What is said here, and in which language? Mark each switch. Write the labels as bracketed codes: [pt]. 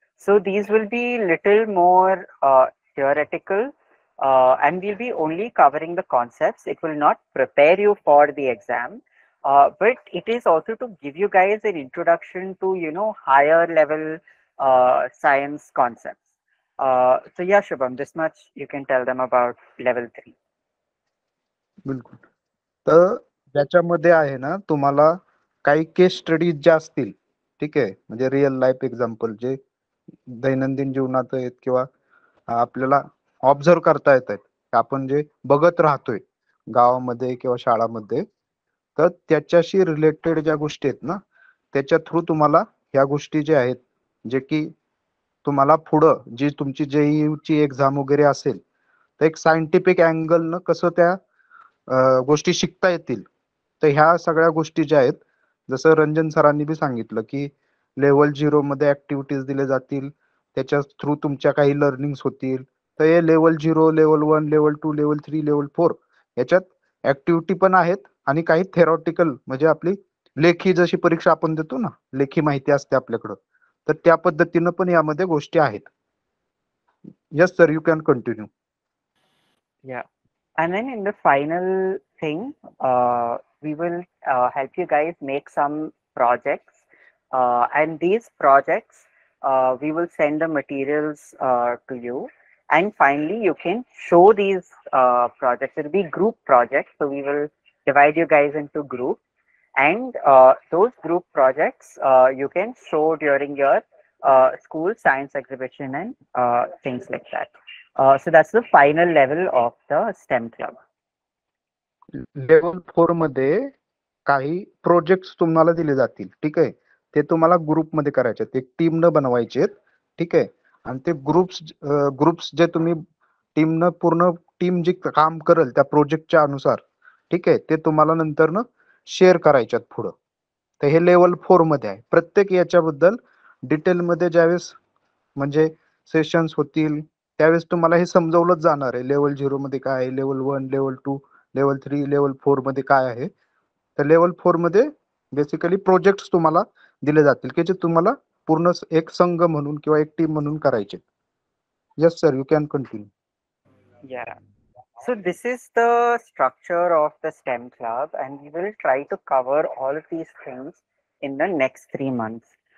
[en] So these will be little more theoretical, and we'll be only covering the concepts. It will not prepare you for the exam, but it is also to give you guys an introduction to higher level science concepts. So yeah, Shubham, this much you can tell them about level 3. [mr] बिलकुल. तर त्याच्यामध्ये आहे ना, तुम्हाला काही केस studies ज्या असतील, ठीक आहे, म्हणजे रिअल लाईफ एक्झाम्पल जे दैनंदिन जीवनात आहेत किंवा आपल्याला ऑब्झर्व करता येत आहेत, आपण जे बघत राहतोय गावामध्ये किंवा शाळामध्ये, तर त्याच्याशी रिलेटेड ज्या गोष्टी आहेत ना, त्याच्या थ्रू तुम्हाला ह्या गोष्टी ज्या आहेत, जे की तुम्हाला पुढं जी तुमची जेईची एक्झाम वगैरे असेल तर एक सायंटिफिक अँगलनं कसं त्या गोष्टी शिकता येतील. तर ह्या सगळ्या गोष्टी ज्या आहेत, जसं रंजन सरांनी बी सांगितलं की लेवल 0 मध्ये ऍक्टिव्हिटीज दिले जातील, त्याच्या थ्रू तुमच्या काही लर्निंग्स होतील. तर हे level 0, level 1, level 2, level 3, level 4 याच्यात ऍक्टिव्हिटी पण आहेत आणि काही थेरॉटिकल म्हणजे आपली लेखी जशी परीक्षा आपण देतो ना, लेखी माहिती असते आपल्याकडं, तर त्या पद्धतीनं पण यामध्ये गोष्टी आहेत. [en] Yes sir, you can continue. Yeah. And then in the final thing, we will help you guys make some projects. And these projects, we will send the materials to you. And finally, you can show these projects. It will be group projects. So we will divide you guys into groups. And those group projects you can show during your school science exhibition and things like that. So that's the final level of the STEM club. [mr] Level 4 मध्ये काही projects तुम्हाला दिले जातील, ठीक आहे. ते तुम्हाला ग्रुपमध्ये करायचे, एक टीम न बनवायचे, ठीक आहे. आणि ते ग्रुप्स जे तुम्ही पूर्ण टीम जे काम करेल त्या प्रोजेक्टच्या अनुसार, ठीक आहे, ते तुम्हाला नंतर शेअर करायच्यात पुढं. तर हे लेवल 4 मध्ये आहे. प्रत्येक याच्याबद्दल डिटेलमध्ये ज्यावेळेस म्हणजे सेशन्स होतील त्यावेळेस तुम्हाला हे समजवलंच जाणार आहे. लेवल 0 मध्ये काय आहे, लेवल 1, लेवल 2, लेवल 3, लेवल 4 मध्ये काय आहे. तर लेवल 4 मध्ये बेसिकली प्रोजेक्ट्स तुम्हाला दिले जातील की जे तुम्हाला पूर्ण एक संघ म्हणून किंवा एक टीम म्हणून करायचे. [en] Yes sir, you can continue. Yeah. So this is the structure of the STEM club, and we will try to cover all of these things in the next 3 months.